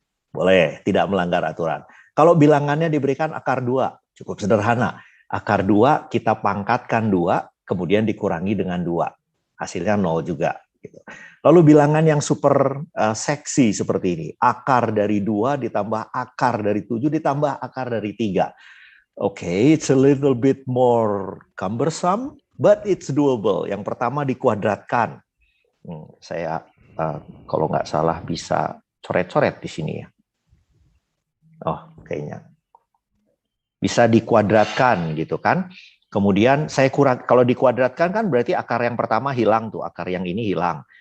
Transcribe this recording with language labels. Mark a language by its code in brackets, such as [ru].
[id] Boleh, tidak melanggar aturan. Kalau bilangannya diberikan akar 2, cukup sederhana. Akar 2 kita pangkatkan 2, kemudian dikurangi dengan 2. Hasilnya 0 juga. Gitu. Lalu bilangan yang super seksi seperti ini. Akar dari 2 ditambah akar dari 7 ditambah akar dari 3. [en] Oke, it's a little bit more cumbersome, but it's doable. [id] Yang pertama dikuadratkan. Saya kalau nggak salah bisa coret-coret di sini ya. Oh, kayaknya bisa dikuadratkan gitu kan. Kemudian saya kalau dikuadratkan kan berarti akar yang pertama hilang tuh, akar yang ini hilang.